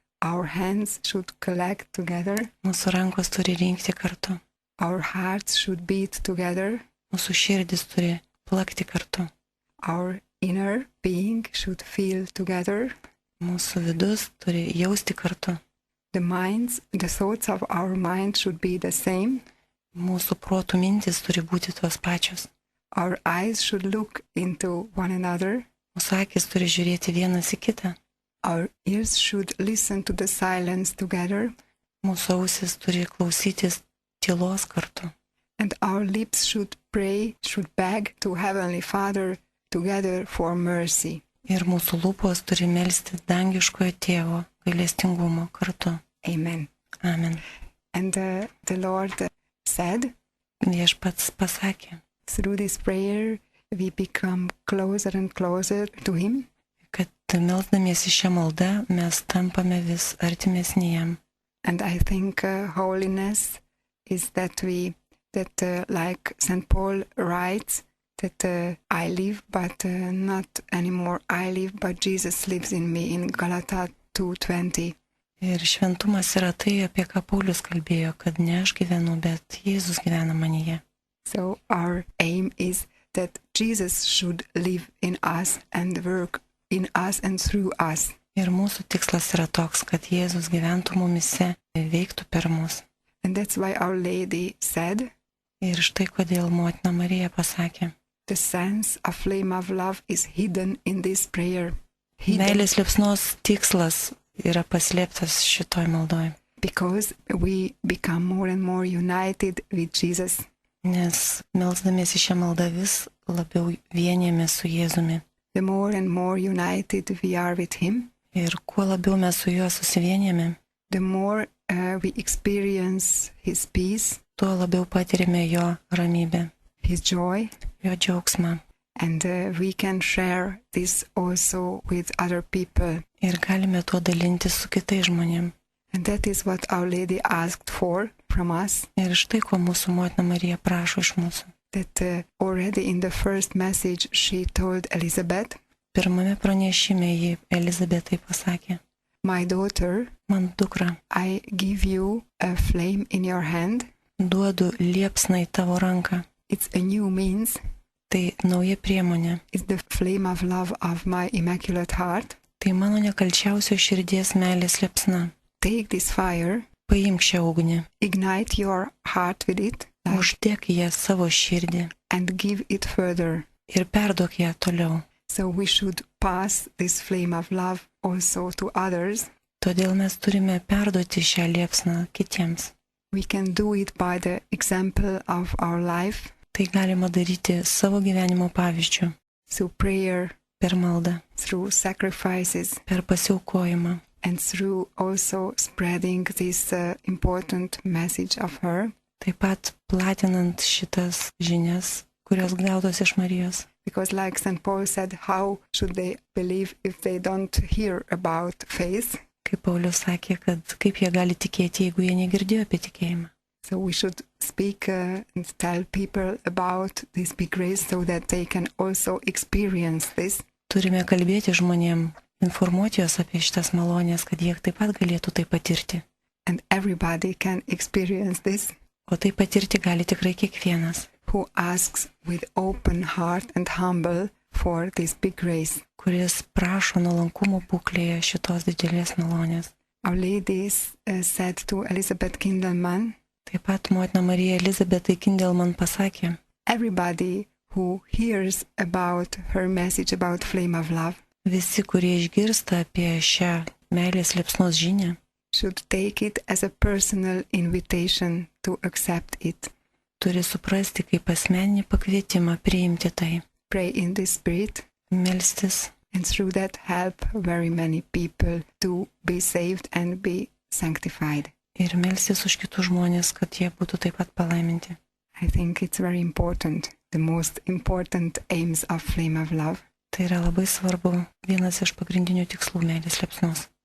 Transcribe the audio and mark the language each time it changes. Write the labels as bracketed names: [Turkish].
[English] our hands should collect together, [Lithuanian] mūsų rankos turi rinkti kartu, [English] our hearts should beat together, [Lithuanian] mūsų širdis turi plakti kartu, [English] our inner being should feel together, [Lithuanian] mūsų vidus turi jausti kartu, [English] the thoughts of our mind should be the same, [Lithuanian] mūsų protų mintis turi būti tos pačios, [English] our eyes should look into one another, [Lithuanian] mūsų akis turi žiūrėti vienas į kitą, [English] our ears should listen to the silence together, [Lithuanian] mūsų ausis turi klausytis tylos kartu, [English] and our lips should pray, should beg to Heavenly Father together for mercy. [Lithuanian] ir mūsų lūpos turi melsti dangiškojo tėvo gailestingumo kartu. [English] Amen. [Lithuanian] Amen. [English] And the Lord said, [Lithuanian] Viešpats pasakė, [English] through this prayer, we become closer and closer to Him. [Lithuanian] kad melsdamiesi šią maldą mes tampame vis artimesni jam. [English] And I think holiness is that like St. Paul writes, that I live, but not anymore I live, but Jesus lives in me, in Galata 2:20. [Lithuanian] Ir šventumas yra tai, apie ką Paulius kalbėjo, kad ne aš gyvenu, bet Jėzus gyvena manyje. [English] So our aim is that Jesus should live in us and work in us and through us. [Lithuanian] Ir mūsų tikslas yra toks, kad Jėzus gyventų mumise, veiktų per mus. [English] And that's why Our Lady said, [Lithuanian] Ir štai kodėl motina Marija pasakė, [English] the sense of flame of love is hidden in this prayer. Hidden [Lithuanian] meilės liepsnos tikslas yra paslėptas šitoj maldoj, [English] because we become more and more united with Jesus. [Lithuanian] nes melsdamiesi šią maldą vis labiau vienėmės su Jėzumi. [English] The more and more united we are with Him, [Lithuanian] Ir kuo labiau mes su juo susivienėme, [English] the more we experience His peace, [Lithuanian] tuo labiau patirime jo ramybę, [English] His joy, [Lithuanian] jo džiaugsmą. [English] and we can share this also with other people. [Lithuanian] Ir galime tuo dalintis su kitais žmonėm. [English] And that is what Our Lady asked for from us, [Lithuanian] Ir štai ko mūsų motina Marija prašo iš mūsų. [English] that already in the first message she told Elizabeth, [Lithuanian] Pirmame pranešime ji Elizabetai pasakė, [English] my daughter, [Lithuanian] man dukra, [English] I give you a flame in your hand. [Lithuanian] duodu liepsną į tavo ranką. [English] It's a new means. [Lithuanian] Tai nauja priemonė, [English] It's the flame of love of my Immaculate Heart. [Lithuanian] Tai mano nekalčiausio širdies meilės liepsna. [English] Take this fire, [Lithuanian] Paimk šią ugnį, [English] ignite your heart with it, [Lithuanian] uždėk ją savo širdį [English] and give it further. [Lithuanian] ir perduok ją toliau. [English] So we should pass this flame of love also to others. [Lithuanian] Todėl mes turime perduoti šią liepsną kitiems. [English] We can do it by the example of our life, [Lithuanian] Tai galima daryti savo gyvenimo pavyzdžių, [English] through prayer, [Lithuanian] per maldą, [English] through sacrifices, [Lithuanian] per pasiaukojimą [English] and through also spreading this important message of her. [Lithuanian] taip pat platinant šitas žinias, kurios gautos iš Marijos. [English] Because like St. Paul said, how should they believe if they don't hear about faith? [Lithuanian] Kaip Paulius sakė, kad kaip jie gali tikėti, jeigu jie negirdėjo apie tikėjimą. [English] So we should speak and tell people about this big grace so that they can also experience this. [Lithuanian] Turime kalbėti žmonėm, informuoti juos apie šitas malonės, kad jie taip pat galėtų tai patirti. [English] And everybody can experience this [Lithuanian] O tai patirti gali tikrai kiekvienas, [English] who asks with open heart and humble for this big grace. [Lithuanian] kuris prašo nuolankumo būklėje šitos didelės malonės. [English] Our Lady said to Elizabeth Kindelman, [Lithuanian] Taip pat motina Marija Elizabetai Kindelman pasakė, [English] everybody who hears about her message about flame of love [Lithuanian] visi, kurie išgirsta apie šią meilės liepsnos žinią, [English] should take it as a personal invitation to accept it. [Lithuanian] turi suprasti kaip asmeninį pakvietimą priimti tai, [English] Pray in the Spirit, [Lithuanian] melstis [English] and through that help very many people to be saved and be sanctified. [Lithuanian] ir melstis už kitus žmonės, kad jie būtų taip pat palaiminti. [English] I think it's very important, the most important aims of Flame of Love. [Lithuanian] Tai yra labai svarbu, vienas iš pagrindinių tikslų meilės liepsnos.